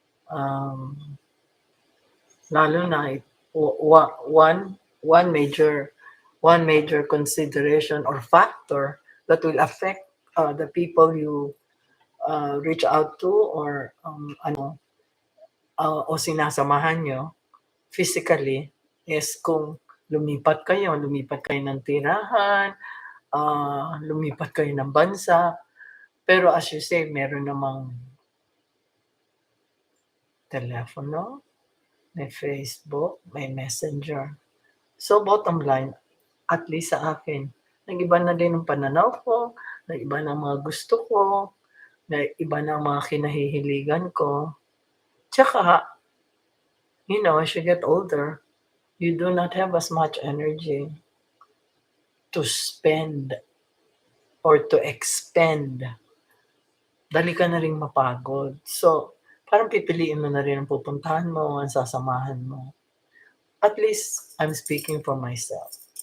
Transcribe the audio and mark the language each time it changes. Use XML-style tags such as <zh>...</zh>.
<en>Um,</en> <tl>lalo na</tl> <en>one major consideration or factor that will affect, the people you, reach out to, or</en> <tl>o sinasamahan nyo</tl> <en>physically, is</en> <tl>kung lumipat kayo ng tirahan, lumipat kayo ng bansa. Pero</tl> <en>as you say,</en> <tl>meron namang telepono, may Facebook, may Messenger. So</tl> <en>bottom line,</en> <tl>at least sa akin, nag-iba na din ang pananaw ko, nag-iba na ang mga gusto ko, nag-iba na ang mga kinahihiligan ko.</tl> <en>Tsaka, as you get older, you do not have as much energy to spend or to expend.</en> <tl>Dali ka na ring mapagod. So, parang pipiliin mo na rin ang pupuntahan mo, ang sasamahan mo.</tl> <en>At least, I'm speaking for myself.</en>